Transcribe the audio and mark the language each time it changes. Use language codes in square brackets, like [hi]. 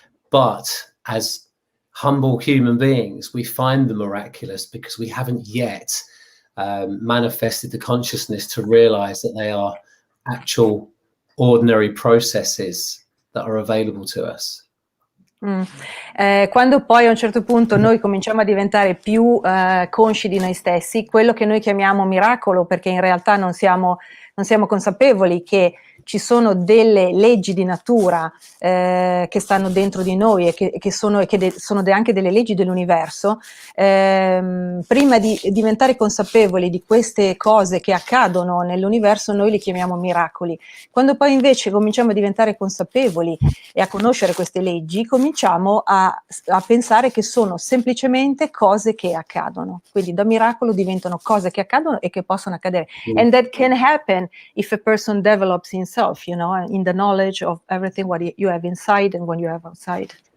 [en] But as humble human beings, we find the miraculous because we haven't yet manifested the consciousness to realize that they are actual ordinary processes that are available to us. [it] Quando poi a un certo punto noi cominciamo a diventare più consci di noi stessi, quello che noi chiamiamo miracolo, perché in realtà non siamo consapevoli che ci sono delle leggi di natura che stanno dentro di noi e che sono anche delle leggi dell'universo. Prima di diventare consapevoli di queste cose che accadono nell'universo, noi li chiamiamo miracoli. Quando poi invece cominciamo a diventare consapevoli e a conoscere queste leggi, cominciamo a pensare che sono semplicemente cose che accadono. Quindi da miracolo diventano cose che accadono e che possono accadere. [en] And that can happen if a person develops himself, you know, in the knowledge of everything what you have inside and what you have outside.